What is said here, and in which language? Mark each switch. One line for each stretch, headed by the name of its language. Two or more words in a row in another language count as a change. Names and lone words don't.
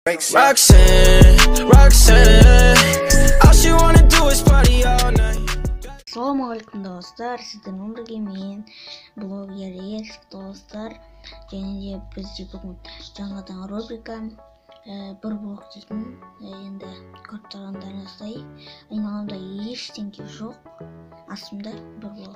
English: Roxanne, all she wanna do is party all night.
Kazakh: Assalamualaikum dostlar, сіздермен бірге мен блогер Ерік достар, және де бізде бүгін жаңадан рубрика бір блог дейтін, енді көріп тұрғандарыңыздай айналамда ештеңе жоқ, астымда бір блог.